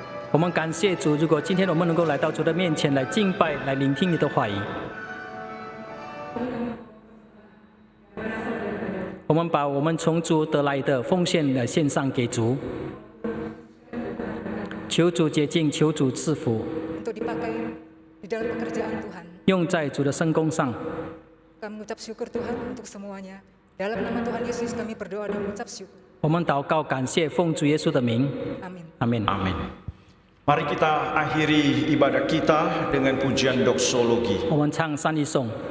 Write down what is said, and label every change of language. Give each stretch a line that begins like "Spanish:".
Chinese: 我们感谢主，如果今天我们能够来到主的面前来敬拜、来聆听你的话语，我我们把我们从主得来的奉献来献上给主，求主洁净，求主赐福，
Indonesian: untuk dipakai di dalam pekerjaan Tuhan.
Chinese: 用在主的圣工上。
Indonesian: Kami mengucap syukur Tuhan untuk semuanya. Dalam nama Tuhan Yesus kami berdoa dan mengucap syukur.
Chinese: 我们祷告，感谢，奉主耶稣的名。
Indonesian: Amin. Amin. Mari kita akhiri ibadah kita dengan pujian doksologi.
Chinese: 我们唱三一颂。